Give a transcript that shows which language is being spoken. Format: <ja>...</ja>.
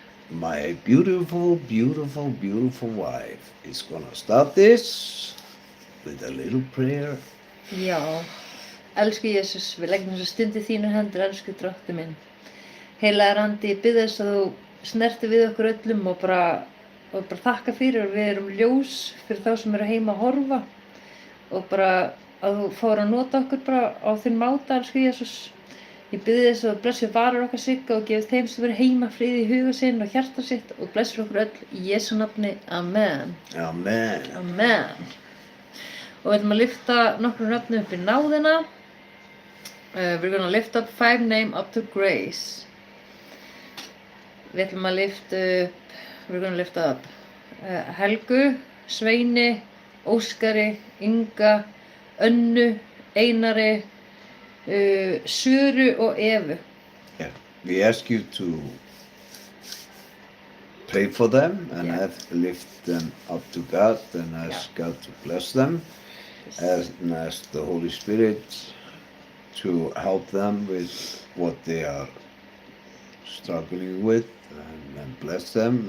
<en>my beautiful wife is gonna start this with a little prayer.</en> <is>Já. Elsku Jesús, við leggjum þessa stund í þínar hendur, elsku Drottinn minn. Heilagur Andi, ég bið þess að þú snertir við okkur öllum og bara þakka fyrir að við erum ljós fyrir þá sem eru heima að horfa og bara að þú fór að nota okkur bara á þinn máta, elsku Jesús. Ég bið þess að þú blessir varir okkar Sigga og gefur þeim sem eru heima frið í huga sinn og hjarta sitt og blessir okkur öll í Jesú nafni. Amen. Amen. Amen. Og við ætlum að lyfta nokkrum nöfnum upp í náðina.</is> <en>We're gonna lift up 5 names up to grace.</en> <is>Við ætlum að</is> <en>we're gonna lift up Helgu, Sveini, Óskari, Inga, Önnu, Einari, Söru og Evu. Yeah. We ask you to pray for them and lift them up to God and ask God to bless them and ask the Holy Spirit to help them with what they are struggling with and bless them.</en>